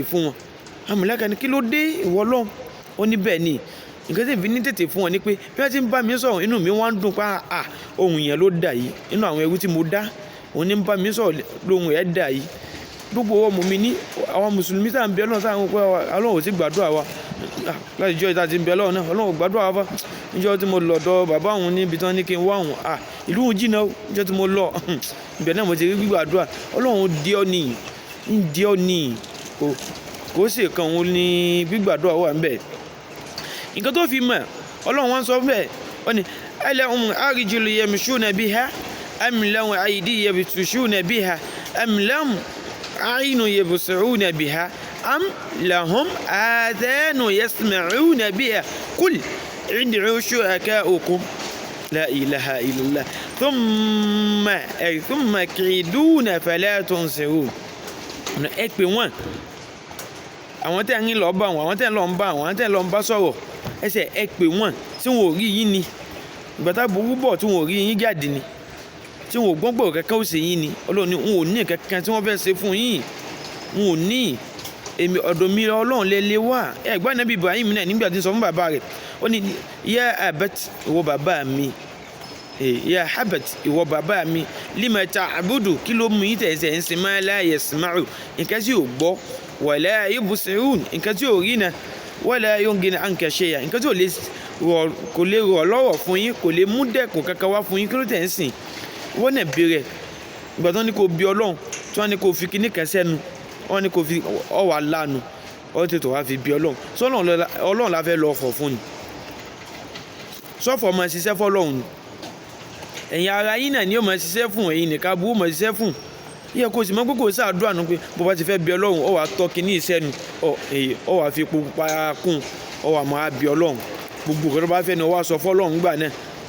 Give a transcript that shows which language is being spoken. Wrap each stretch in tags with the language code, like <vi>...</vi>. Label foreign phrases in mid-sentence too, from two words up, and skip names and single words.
<yo>fún wọn àmọ̀lẹ́ka ni kí ló dé ìwọ Ọlọ́run ó ní bẹ́ẹ̀ ni nǹkan tí ìfi ní tètè fún wọn ni pé bí wọ́n ti ń bá mi sọ̀rọ̀ inú mi wọ́n á dùn pa ohun yẹn ló dà yìí inú àwọn ẹrú tí mo dá òun ní ń bá mi sọ̀rọ̀ lóhun ẹ̀ dà yìí gbogbo ọmọ mi ní àwọn mùsùlùmí tá à ń bẹ Ọlọ́run táwọn pé Ọlọ́run ò sí gbàdúrà wa láti jọ́ ìta ti ń bẹ Ọlọ́run náà Ọlọ́run ò gbàdúrà wa níjọ́ tí mo lọ́dọ̀ bàbá òun níbi tán ní kí n wá òun ìlú òun jìnnà níjọ́ tí mo lọ ibẹ̀ náà mo ti rí gbígbàdúrà Ọlọ́run dí ọ ní kò sì kan òun ní gbígbàdúrà wà ń bẹ̀ nǹkan tó fi mọ̀ Ọlọ́run wọn sọ bẹ́ẹ̀ ọ ni</yo> <ar>ألهم أرجل يمشون بها أم لهم أيد يبطشون بها أم لهم أعين يبصرون بها أم لهم آذان يسمعون بها قل ادعوا شركاءكم لا إله إلا الله ثم كيدون فلا تنظرون</ar> <yo>ẹ pè wọ́n àwọn tẹ́ ń lọ bá wọn àwọn tẹ́ ń lọ ń bá wọn àwọn tẹ́ ń lọ ń bá sọ̀rọ̀ ẹsẹ̀ ẹ pè wọ́n tí wọn ò rí yín ni ìgbà tá burú bọ̀ tí wọn ò rí yín jáde ni tí wọn ò gbọ́ngbọ̀ kankan ó ṣe yín ni Ọlọ́run ni wọn ò ní kankan tí wọ́n fẹ́ ṣe fún yín wọn ò ní èmi ọ̀dọ̀ mi Ọlọ́run lẹ́lẹ́ wà ẹ̀gbọ́n Ànábì Ibrahim náà nígbà tí ń sọ fún bàbá rẹ̀ ó ní</yo> <ar>يا أبت</ar> <yo>ìwọ bàbá mi</yo> <ar>يا أبت</ar> <yo>ìwọ bàbá mi</yo> <ar>لم تعبد</ar> <yo>kí ló mú yín tẹ̀sẹ̀ ń sin</yo> <ar>ما لا يسمع</ar> <yo>nǹkan tí ò gbọ́</yo> <ar>ولا يبصرون</ar> <yo>nǹkan tí ò rí na</yo> <ar>ولا يغني عنك شيئا</ar> <yo>nǹkan tí kò lè rọ̀ lọ́rọ̀ fún yín kò lè mú dẹ́kun kankan wá fún yín kí ló tẹ̀ ń sìn wọ́n náà bèrè ìgbà tó ní kò bí Ọlọ́run tí wọ́n ní kò fi kíní kan sẹ́nu wọ́n ní kò fi ọwà lánàá wọ́n tètè wá fi bí Ọlọ́run Ọlọ́run la fẹ́ lọ fọ̀ fún ni sọ́fọ̀ máa ṣiṣẹ́ fọ́lọ́run ni ẹ̀yin ara yín náà ni ó máa ṣiṣẹ́ fún ẹ̀yin nìkan bú ó máa ṣiṣẹ́ fún yẹ kó sì mọ́ pé kò sáàdúrà nù pé bó bá ti fẹ́ bí Ọlọ́run ọ wà tọ́ kíní ìṣẹ́nu ọ wà fi epo pupa kún ọ wà máa bí Ọlọ́run gbogbo nǹkan tó bá fẹ́ ni ọ wá sọ fọ́lọ́run gbà náà</yo>